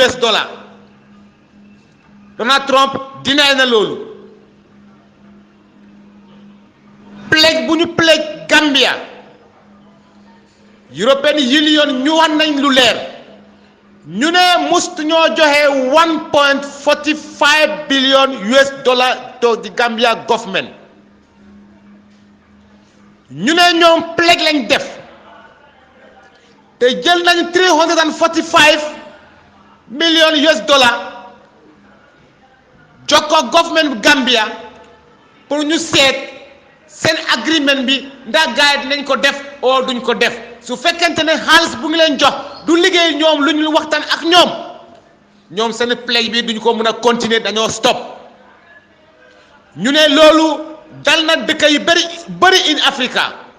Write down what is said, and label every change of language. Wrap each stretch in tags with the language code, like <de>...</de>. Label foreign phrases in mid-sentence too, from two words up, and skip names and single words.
<wo>Donald Trump dinaay na loolu pledge bu ñu pledge Gambia European Union ñu wax nañ lu leer ñu ne must ñoo joxe $1.45 billion</wo> <en>to the Gambia government</en> <wo>ñu ne ñoom pledge lañ def te jël nañ $345 million jox ko government Gambia pour ñu seet seen agreement bi ndax gaay dinañ ko def oo duñ ko def su fekkente ne xaalis bu ngi leen jox du liggéey ñoom lu ñu waxtaan ak ñoom seen play bi duñ ko mën a continuer dañoo stop ñu ne loolu dal na dëkk yu bëri</wo> <en>in Africa</en>